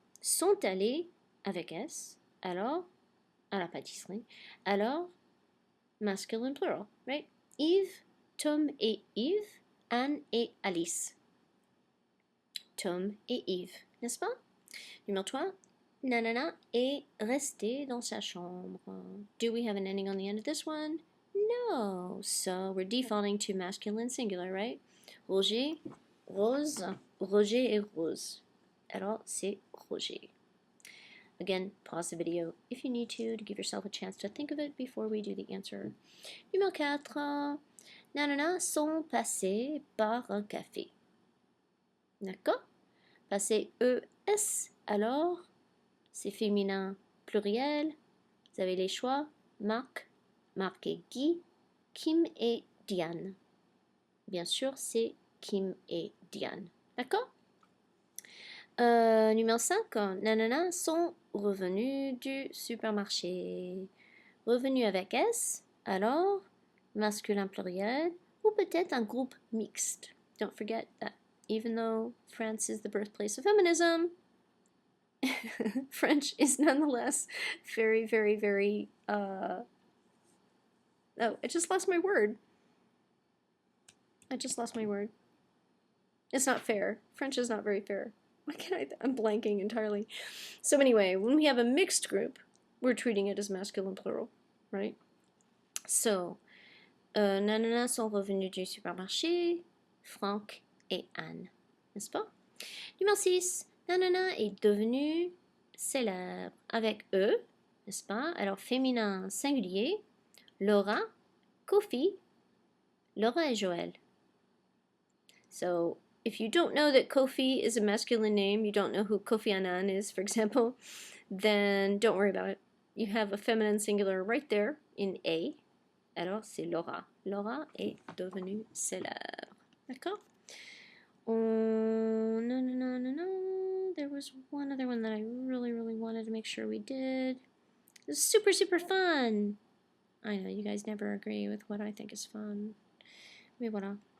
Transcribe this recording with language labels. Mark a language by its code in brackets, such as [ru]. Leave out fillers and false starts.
[fr] Sont allés avec S, alors, à la pâtisserie, alors, [en] masculine plural, right? [fr] Yves, Tom et Yves, Anne et Alice. Tom et Yves, n'est-ce pas? Numéro 3. Nanana est resté dans sa chambre. [en] Do we have an ending on the end of this one? No. So we're defaulting to masculine singular, right? [fr] Roger, Rose, Roger et Rose. Alors, c'est Roger. [en] Again, pause the video if you need to give yourself a chance to think of it before we do the answer. [fr] Numéro 4. Nanana sont passés par un café. D'accord? Passer ES, alors, c'est féminin pluriel. Vous avez les choix. Marc, Marc et Guy, Kim et Diane. Bien sûr, c'est Kim et Diane. D'accord? Numéro 5. Nanana sont revenus du supermarché. Revenus avec S, alors, masculin pluriel, ou peut-être un groupe mixte. [en] Don't forget that even though France is the birthplace of feminism, French is nonetheless very, very, very, oh, I just lost my word. It's not fair. French is not very fair. Why can't I'm blanking entirely. So anyway, when we have a mixed group, we're treating it as masculine plural, right? So, [fr] Nanana sont revenus du supermarché, Franck et Anne, n'est-ce pas? Numéro 6, Nanana est devenu célèbre avec eux, n'est-ce pas? Alors, féminin singulier, Laura, Kofi, Laura et Joël. [en] So, if you don't know that Kofi is a masculine name, you don't know who Kofi Annan is, for example, then don't worry about it. You have a feminine singular right there in A. [fr] Alors, c'est Laura. Laura est devenue célèbre. D'accord? [en] Oh, no. There was one other one that I really wanted to make sure we did. It was super fun. I know, you guys never agree with what I think is fun. [fr] Mais voilà.